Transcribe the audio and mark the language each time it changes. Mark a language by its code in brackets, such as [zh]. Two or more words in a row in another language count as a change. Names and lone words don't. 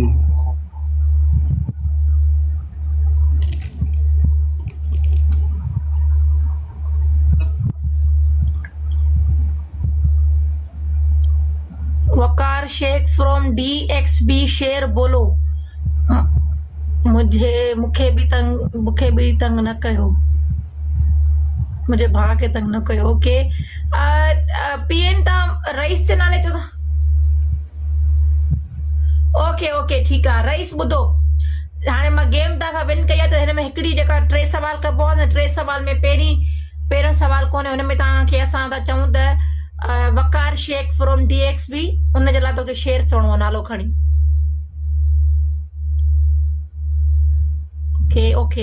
[sd] वकार शेख फ्रॉम DXB शेर बोलो मूंखे बि तंग न कयो मुझे भाउ खे तंग न कयो ओके पीएन तव्हां रईस जे नाले चओ था ओके [ur] ٹھیک ہے [sd] रईस ॿुधो हाणे मां गेम तव्हां विन कई आहे त हिन में हिकिड़ी जेका 3 सवाल कबो आहे न 3 सवाल में पहिरियों सवाल कोन्हे हुन में तव्हांखे असां था चऊं त वकार शेख फ्रॉम DXB उन जे लाइ तोखे शेर चवणो आहे नालो खणी ओके